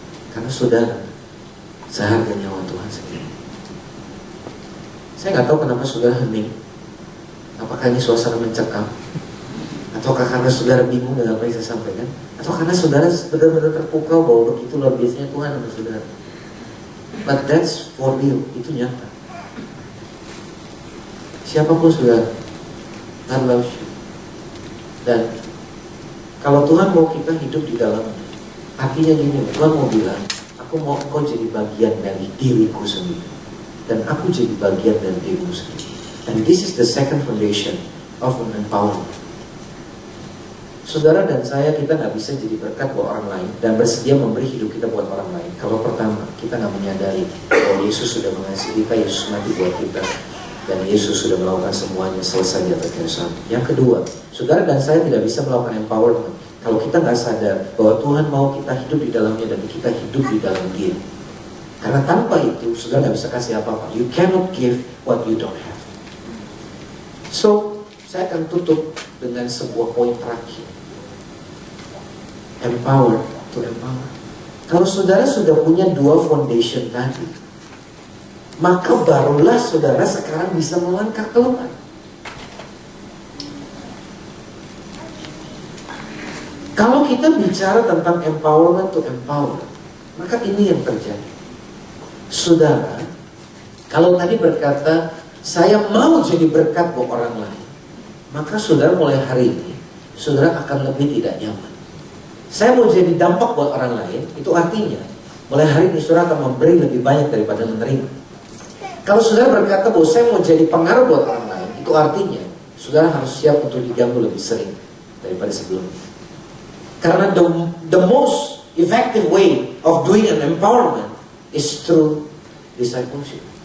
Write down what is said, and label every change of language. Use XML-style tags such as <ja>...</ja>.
<id>Karena saudara seharga nyawa Tuhan sendiri. Saya gak tahu kenapa saudara hening. Apakah ini suasana mencekam? Ataukah karena saudara bingung dengan apa yang saya sampaikan? Atau karena saudara benar-benar terpukau bahwa begitu luar biasanya Tuhan sama saudara?</id> <en>But that's for real,</en> <id>itu nyata. Siapapun saudara,</id> <en>God loves you.</en> <id>Dan kalau Tuhan mau kita hidup di dalamnya, artinya gini, Tuhan mau bilang, "Aku mau engkau jadi bagian dari diriku sendiri, dan aku jadi bagian dari diriku sendiri."</id> <en>And this is the second foundation of an empowerment.</en> <id>Saudara dan saya, kita nggak bisa jadi berkat buat orang lain dan bersedia memberi hidup kita buat orang lain kalau pertama kita nggak menyadari bahwa Yesus sudah mengasihi kita, Yesus mati buat kita, dan Yesus sudah melakukan semuanya selesai di atas kayu salib. Yang kedua, saudara dan saya tidak bisa melakukan empowerment kalau kita nggak sadar bahwa Tuhan mau kita hidup di dalamnya dan kita hidup di dalam Dia. Karena tanpa itu, saudara nggak bisa kasih apa-apa.</id> <en>You cannot give what you don't have.</en> <id>So, saya akan tutup dengan sebuah poin terakhir.</id> <en>Empower to empower.</en> <id>Kalau saudara sudah punya dua foundation tadi, maka barulah saudara sekarang bisa melangkah keluar. Kalau kita bicara tentang empowerment to empower, maka ini yang terjadi. Saudara, kalau tadi berkata, saya mau jadi berkat buat orang lain, maka saudara mulai hari ini, saudara akan lebih tidak nyaman. Saya mau jadi dampak buat orang lain, itu artinya mulai hari ini saudara akan memberi lebih banyak daripada menerima. Kalau saudara berkata bahwa saya mau jadi pengaruh buat orang lain, itu artinya saudara harus siap untuk diganggu lebih sering daripada sebelumnya. Karena</id> <en>the most effective way of doing an empowerment is through discipleship.</en>